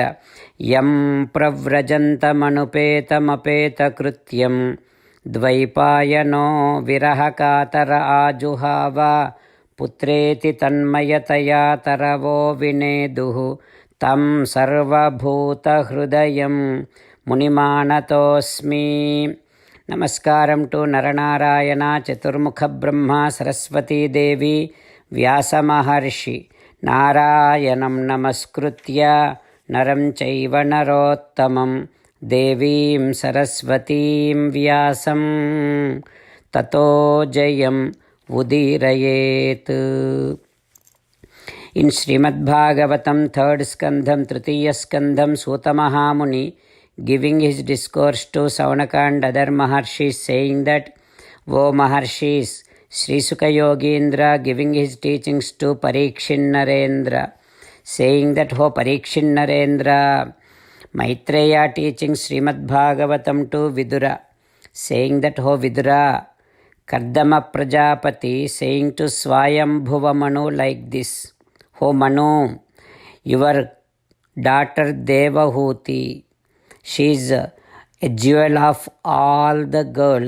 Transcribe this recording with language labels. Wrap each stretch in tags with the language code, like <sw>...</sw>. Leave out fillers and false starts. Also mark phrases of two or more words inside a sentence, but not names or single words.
<sa>ಯಂ ಪ್ರವ್ರಜಂತಮನುಪೇತಮಪೇತಕೃತ್ಯಂ ದ್ವೈಪಾಯನೋ ವಿರಹಕಾತರ ಆಜುಹಾವ ಪುತ್ರೇತಿ ತನ್ಮಯತಯಾ ತರವೋ ವಿನೇದುಃ ತಂ ಸರ್ವಭೂತಹೃದಯಂ ಮುನಿಮಾನತೋಸ್ಮಿ.</sa> <en>namaskaram to Naranarayana Chaturmukha Brahma Saraswati Devi Vyasamaharshi.</en> <sa>ನಾರಾಯಣಂ ನಮಸ್ಕೃತ್ಯ ನರಂ ಚೈವ ನರೋತ್ತಮಂ ದೇವೀಂ ಸರಸ್ವತೀಂ ವ್ಯಾಸಂ ತತೋ ಜಯಂ ಉದೀರಯೇತ್.</sa> <en>in Srimad Bhagavatam third skandham</en> <sa>ತೃತೀಯ ಸ್ಕಂಧಂ</sa> <en>ಸೂತ ಮಹಾಮುನಿ giving his discourse to Saunaka and other Maharshis, saying that, O Maharshis, Sri Sukha Yogindra giving his teachings to Parikshin Narendra, saying that, O Parikshin Narendra, Maitreya teaching Srimad Bhagavatam to Vidura, saying that, O Vidura, Kardama Prajapati saying to Swayambhuva Manu like this, O Manu, your daughter Devahuti, she is a jewel of all the girls.</en>